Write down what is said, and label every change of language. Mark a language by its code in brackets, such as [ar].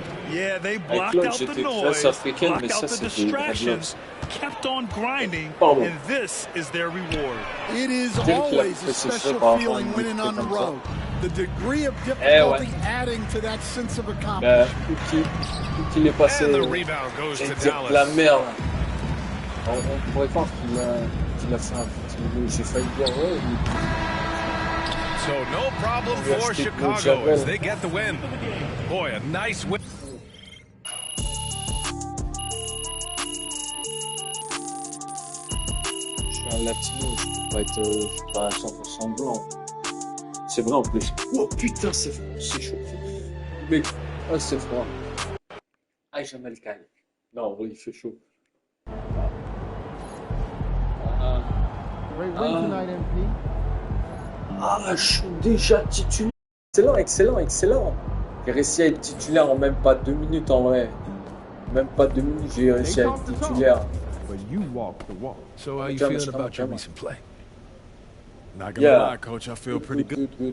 [en] Yeah, they blocked out the noise, blocked out the distractions, kept on grinding, and this is their reward. It is always a special feeling winning on the road. The degree of difficulty adding to that sense of accomplishment. And the rebound goes to Dallas. [fr] La merde. On pourrait croire qu'il a fait un petit... J'ai failli dire ouais. [en] So no problem for Chicago as they get the win. Boy, a nice win. [fr] Je suis un latino, je peux pas être 100% blanc. C'est vrai en plus. Oh putain, c'est chaud. Mais, oh, c'est froid. Ah, j'aime le calme. Non, oui, il fait chaud. Ah, je suis déjà titulaire. Excellent. J'ai réussi à être titulaire en même pas 2 minutes en vrai. Même pas 2 minutes, j'ai réussi à être titulaire. [en] So how you feeling about your recent play? Not gonna lie, coach, I feel pretty good.